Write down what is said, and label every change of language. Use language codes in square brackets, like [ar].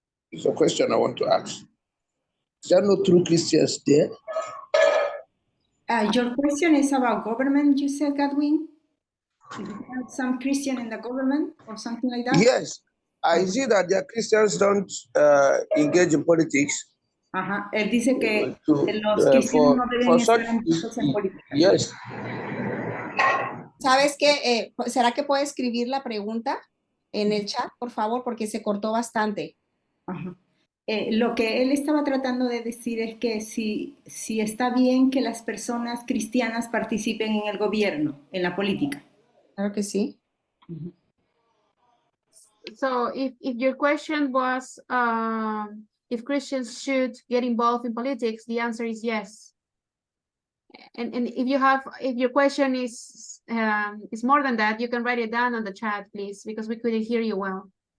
[en] It's a question I want to ask. Is there no true Christians there? Your question is about government, you said, Godwin? You have some Christian in the government or something like that? Yes. I see that the Christians don't engage in politics. Ajá. [es] Él dice que los cristianos no deben estar envueltos en política. [en] Yes. [es] ¿Sabes qué? ¿Será que puede escribir la pregunta en el chat, por favor? Porque se cortó bastante. Ajá. Lo que él estaba tratando de decir es que si está bien que las personas cristianas participen en el gobierno, en la política. Claro que sí. [en] So if your question was if Christians should get involved in politics, the answer is yes. And if your question is more than that, you can write it down on the chat, please, because we couldn't hear you well.